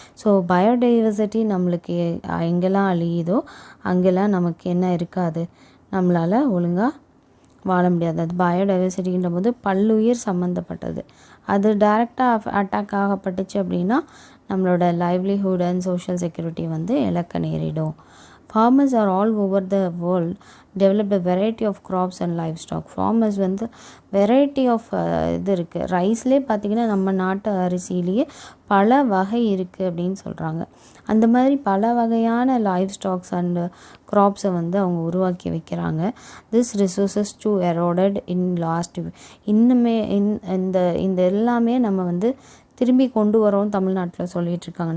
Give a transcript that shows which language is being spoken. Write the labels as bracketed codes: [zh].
[ta] So biodiversity நம்மளுக்கு எங்கெல்லாம் அழியுதோ அங்கெல்லாம் நமக்கு என்ன இருக்காது, நம்மளால் ஒழுங்காக வாழ முடியாது. அது பயோடைவர்சிட்டின்ற போது பல்லுயிர் சம்மந்தப்பட்டது. அது டைரெக்டாக அட்டாக் ஆகப்பட்டுச்சு அப்படின்னா நம்மளோட [en] livelihood and social security [ta] வந்து இழக்க நேரிடும். [en] Farmers are all over the world developed a variety of crops and livestock. [ta] Farmers வந்து வெரைட்டி ஆஃப் இது இருக்குது. ரைஸ்லேயே பார்த்திங்கன்னா நம்ம நாட்டு அரிசியிலேயே பல வகை இருக்குது அப்படின்னு சொல்கிறாங்க. அந்த மாதிரி பல வகையான லைவ் ஸ்டாக்ஸ் அண்ட் க்ராப்ஸை வந்து அவங்க உருவாக்கி வைக்கிறாங்க. [en] This resources to eroded in lost. [ta] இன்னுமே இந்த எல்லாமே நம்ம வந்து திரும்பி கொண்டு வரோம் தமிழ்நாட்டில் சொல்லிகிட்ருக்காங்க.